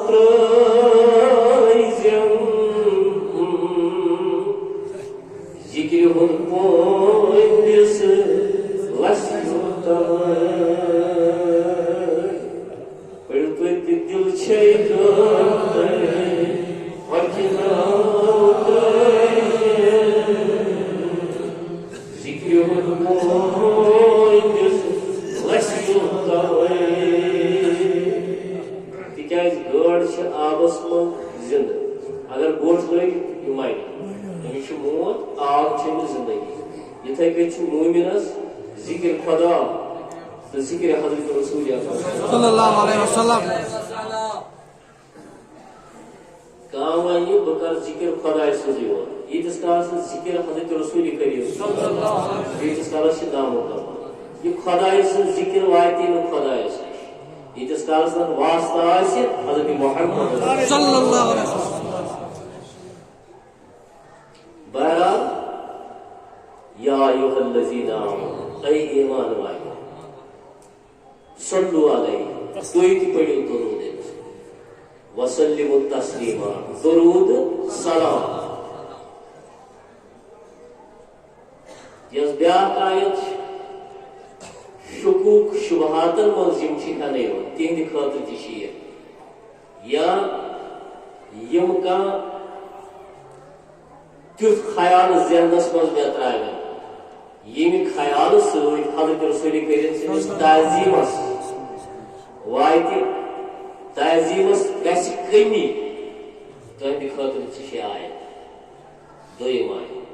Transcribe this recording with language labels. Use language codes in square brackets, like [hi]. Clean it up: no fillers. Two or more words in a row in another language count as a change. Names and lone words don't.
[ks] ترٛٲیزٮ۪م ذکرِ ہُنٛد پوندِس لسہِ پٔرِو تُہۍ تہِ دل چھے تٔرۍ ہۄکھِ ناو ترٛٲیزٮ۪م ذکرِ ہُنٛد پوندِس لسہِ تِکیٛازِ گٲڈ چھِ آبس منٛز زِندٕ اگر گوٚٹھ لٔگۍ یہِ مرِ أمِس چھُ موت آب چھِ أمِس زندگی یِتھَے کٔنۍ چھُ موٗمِنس ذِکر خۄدا تہٕ ذِکرِ حضرت رسول [ar] صلی اللہ علیہ وسلم. [ks] کانٛہہ وَنہِ بہٕ کر ذِکر خۄداے سٕنٛزٕے یوت ییٖتِس کالس نہٕ ذِکر حضرت رسول کٔرِو ییٖتِس کالس چھِ نامُکمل یہِ خۄداے سٕنٛز ذِکر واتی نہٕ خۄدایس نِش ییٖتِس کالس نہٕ واسطہٕ آسہِ حضرت محمد [ar] صلی اللہ علیہ وسلم. [ks] بہرحال [ar] یا ایھا الذین آمنوا [ur] اے ایمان والو [ar] صلوا علیہ [ks] تُہۍ تہِ پٔرِو درود أمِس [ar] وسلموا تسلیما [ks] درود سلام یۄس بیٛاکھ آیت چھِ شکوک شبہاتن منٛز یِم چھِ ہٮ۪نہٕ یِوان تِہنٛدِ خٲطرٕ تہِ چھِ یہِ یا یِم کانٛہہ تیُتھ خیال ذہنس منٛز مےٚ ترٛاوَن ییٚمہِ خیالہٕ سۭتۍ حضرت رسول کریم سٕنٛدِس تعظیٖمس واتہِ تعظیٖمس گژھِ کٔمی تُہنٛدِ خٲطرٕ تہِ چھِ آیت دوٚیِم آیت